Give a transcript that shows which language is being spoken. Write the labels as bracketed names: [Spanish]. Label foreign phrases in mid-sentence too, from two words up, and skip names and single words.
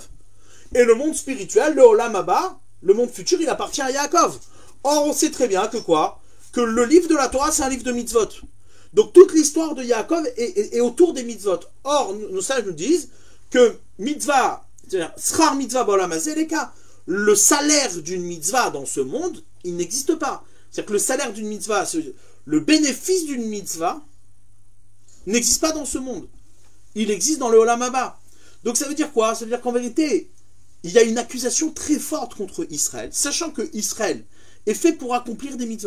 [French] Et le monde spirituel, le [Hebrew] עולם הבא, [French] le monde futur, il appartient à Yaakov. Or, on sait très bien que quoi? Que le livre de la Torah, c'est un livre de mitzvot. Donc, toute l'histoire de Yaakov est autour des mitzvot. Or, nos sages nous disent que mitzvah, c'est-à-dire, [Hebrew] שכר מצווה בעולם הזה, [French] les cas, le salaire d'une mitzvah dans ce monde, il n'existe pas. C'est-à-dire que le salaire d'une mitzvah, le bénéfice d'une mitzvah, n'existe pas dans ce monde. Il existe dans le [Hebrew] עולם הבא. [French] Donc ça veut dire quoi? Ça veut dire qu'en vérité, il y a une accusation très forte contre Israël, sachant que Israël est fait pour accomplir des mitzvot.